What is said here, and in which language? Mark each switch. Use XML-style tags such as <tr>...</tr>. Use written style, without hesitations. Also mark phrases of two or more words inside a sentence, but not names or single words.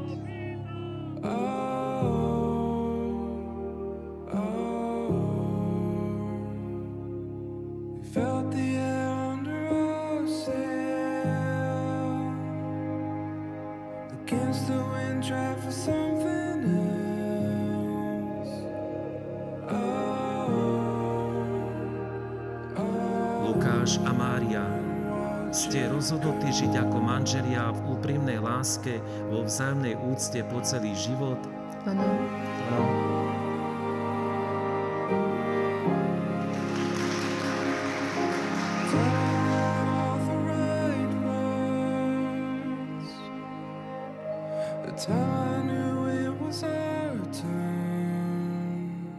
<en>We felt the air under our sail. Against the wind, tried for something else.</en> <sk>Lukáš a Mária, ste rozhodnutí žiť ako manželia v úprimnej láske, vo vzájomnej úcte po celý život? Áno.</sk> <en>The time I knew it was our turn.</en>